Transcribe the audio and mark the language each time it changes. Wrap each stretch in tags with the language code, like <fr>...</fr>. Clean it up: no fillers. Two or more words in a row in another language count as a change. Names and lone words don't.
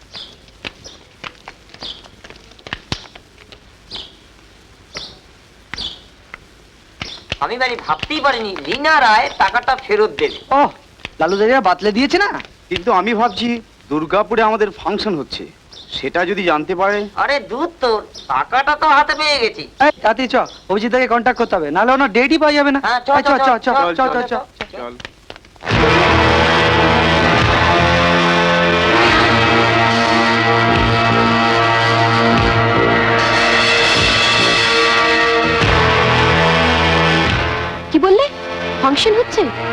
<bn>আমি বাড়ি ভাবতেই পারিনি লিনা রায় টাকাটা ফেরত দেবে। ও, লালুদারিয়া বাতলে দিয়েছে না? কিন্তু আমি ভাবছি দুর্গাপুরে আমাদের ফাংশন হচ্ছে, সেটা যদি জানতে পারে। আরে দূর তোর, টাকাটা তো হাতে পেয়ে গেছি। এই তাতে চ, অভিজিৎদাকে কন্ট্যাক্ট করতে হবে, নাহলে ওনার ডেটই পাওয়া যাবে না। হ্যাঁ, চ, এই, চ চ চ চ চ চ। চল। কি বললে? ফাংশন হচ্ছে?</bn>